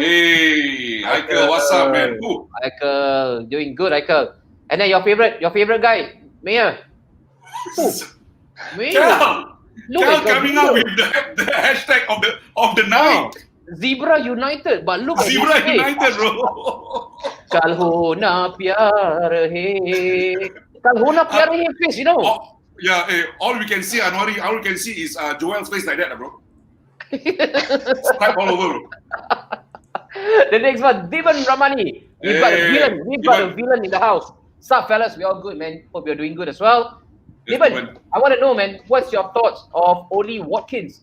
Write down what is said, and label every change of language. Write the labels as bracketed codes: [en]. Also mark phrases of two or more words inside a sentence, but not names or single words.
[en] Hey, Haikal, what's up, man? Ooh. Haikal, doing good, Haikal. And then your favorite guy, Mayor. Mayor. Cal coming out with the hashtag of the night. Zebra United, but look at Zebra United, bro. [hi] कल हो ना प्यार है. कल हो ना प्यार है [en] face, you know. All we can see, Anwari, all we can see is Joel's face like that, bro. Stripe all over, bro. The next one, Divan Ramani. We've got a villain in the house. Sup, fellas? We all good, man. Hope you're doing good as well. Divan, I want to know, man, what's your thoughts of Oli Watkins?